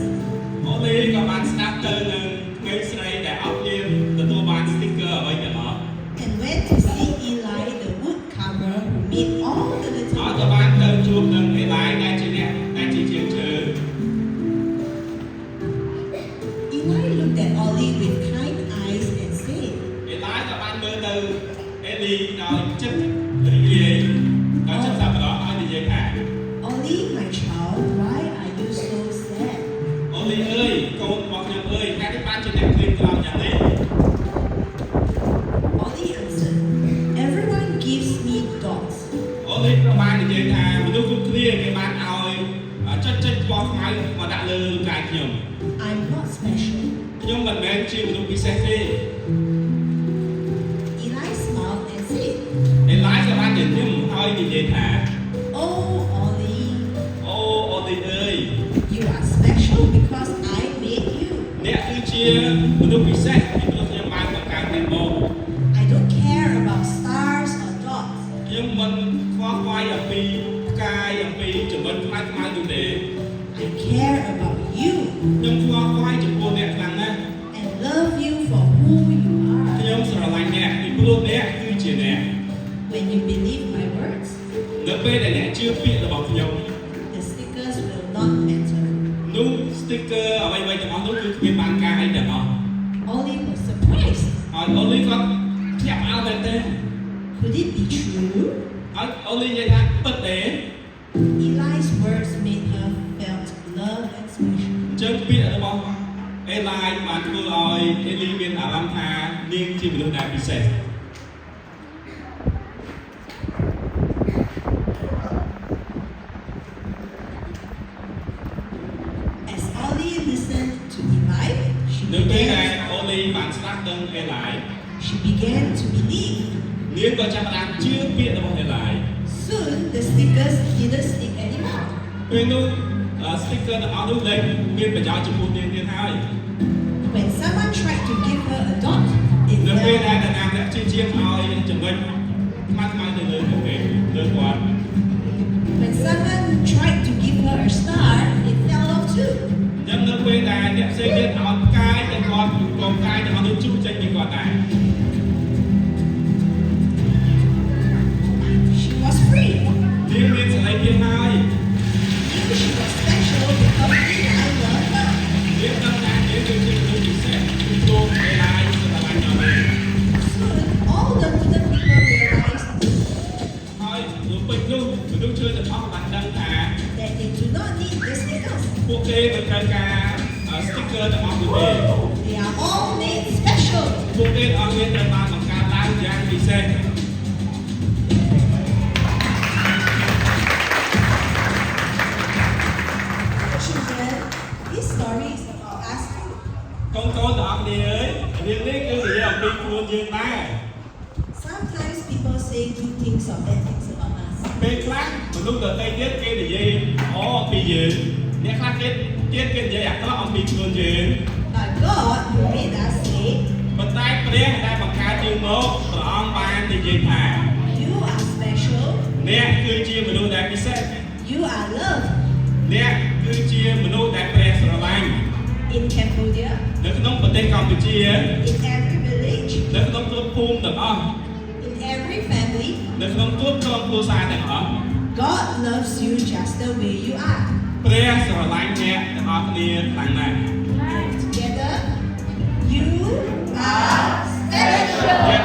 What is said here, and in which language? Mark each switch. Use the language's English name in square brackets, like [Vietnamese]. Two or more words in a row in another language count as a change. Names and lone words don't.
[Khmer] អូលីក៏បានស្ដាប់ទៅនឹងក្មេងស្រីដែលអត់មានទទួលបាន sticker អ្វីទាំងអស់ [English] And went to see Eli, the woodcarver who made all the [Khmer] ហើយ [English] little [Khmer] ក៏បានទៅជួបនឹងអេឡាយដែលជាអ្នកដែលជាជាងជើ [English] Eli looked at Ollie with kind eyes and said, [Khmer] អេឡាយក៏បានមើលទៅអេលីដោយចិត្តរីករាយដោយចិត្តសប្បុរសហើយនិយាយថា [English] Ollie, my child, why are you so sad? [Khmer] អូលីអើយកូនរបស់ខ្ញុំអើយហេតុនេះបានជាអ្នកឃ្លានក្រោមយ៉ាងនេះ [English] Ollie answered, everyone gives me dots. [Khmer] អូលីក៏បាននិយាយថាមនុស្សគ្រប់គ្នាគេបានឲ្យចុចពណ៌ខ្មៅមកដាក់លើរូបកាយខ្ញុំ [English] I'm not special. [Khmer] ខ្ញុំមិនមែនជាមនុស្សពិសេសទេ [English] Eli smiled and said, [Khmer] អេឡាយក៏បាននិយាយហើយនិយាយថា [English] oh, Ollie, [Khmer] អូអូលីអើយ [English] you are special because I made you. [Khmer] អ្នកគឺជាមនុស្សពិសេសពីព្រោះខ្ញុំបានបង្កើតអ្នកមក [English] I don't care about stars or dots. [Khmer] ខ្ញុំមិនខ្វល់ខ្វាយអំពីផ្កាយអំពីចំណុចខ្មៅនោះទេ [English] I care about you [Khmer] ខ្ញុំខ្វល់ខ្វាយចំពោះអ្នកខ្លាំងណាស់ [English] and love you for who you are. [Khmer] ខ្ញុំស្រឡាញ់អ្នកពីព្រោះអ្នកគឺជាអ្នក [English] When you believe my words, [Khmer] នៅពេលដែលអ្នកជឿពាក្យរបស់ខ្ញុំ [English] the stickers will not matter. [Khmer] នោះ sticker អ្វីៗទាំងអស់នោះគឺគ្មានបានការអីទាំងអស់ [English] Ollie was surprised. [Khmer] ហើយអូលីក៏ភ្ញាក់ផ្អើលមែនទេ [English] Could it be true? [Khmer] ហើយអូលីនិយាយថាពិតទេ [English] Eli's words made her felt loved and special. [Khmer] អញ្ចឹងពាក្យរបស់អេឡាយបានធ្វើឲ្យអេលីមានអារម្មណ៍ថានាងជាមនុស្សដែលពិសេស [English] As Ollie listened to Eli, [Khmer] នៅពេលដែលអូលីបានស្ដាប់ដឹងអេឡាយ [English] she began to believe. [Khmer] នាងក៏ចាប់ផ្ដើមជឿពាក្យរបស់អេឡាយ [English] Soon, the stickers didn't stick anymore. [Khmer] ពេលនោះ sticker ទាំងអស់នោះលែងមានប្រយោជន៍ចំពោះនាងទៀតហើយ [English] When someone tried to give her a dot, it [Khmer] នៅពេលដែល [English] fell. [Khmer] អ្នកណាម្នាក់ជាជាងឲ្យចំណុចខ្មៅទៅលើទៅគេលើគាត់ [English] When someone tried to give her a star, it fell off too. [Khmer] អញ្ចឹងនៅពេលដែលអ្នកផ្សេងទៀតឲ្យផ្កាយតែគាត់កងផ្កាយទាំងអស់នោះជុះចេញពីគាត់ដែរ [English] She was free. [Khmer] នាងមានសេរីភាពហើយ [English] Knew she was special because Eli loved her. [Khmer] នាងដឹងថានាងគឺជាមនុស្សពិសេសពីព្រោះអេឡាយស្រឡាញ់ដល់នាង [English] Soon, all the little people realized [Khmer] ហើយនៅពេលនោះមនុស្សជឿទាំងអស់បានដឹងថា [English] that they do not need the stickers. [Khmer] ពួកគេមិនត្រូវការ sticker ទាំងអស់នោះទេ [English] They are all made special. [Khmer] ពួកគេអត់មានត្រូវបានបង្កើតឡើងយ៉ាងពិសេស [English] Children, this story is about us. [Khmer] កូនៗទាំងអស់គ្នាអើយរឿងនេះគឺនិយាយអំពីខ្លួនយើងដែរ [English] Sometimes people say good things or bad things about us. [Khmer] ពេលខ្លះមនុស្សដទៃទៀតគេនិយាយល្អអំពីយើងអ្នកខ្លះទៀតគេនិយាយអាក្រក់អំពីខ្លួនយើង [English] But God, who made us, say, [Khmer] ប៉ុន្តែព្រះដែលបង្កើតយើងមកព្រះអង្គបាននិយាយថា [English] you are special, [Khmer] អ្នកគឺជាមនុស្សដែលពិសេស [English] you are loved. [Khmer] អ្នកគឺជាមនុស្សដែលព្រះស្រឡាញ់ [English] In Cambodia, [Khmer] នៅក្នុងប្រទេសកម្ពុជា [English] in every village, [Khmer] នៅក្នុងគ្រប់ភូមិទាំងអស់ [English] in every family, [Khmer] នៅក្នុងគ្រប់ក្រុមគ្រួសារទាំងអស់ [English] God loves you just the way you are. [Khmer] ព្រះស្រឡាញ់អ្នកទាំងអស់គ្នាខ្លាំងណាស់ [English] And together, you are special.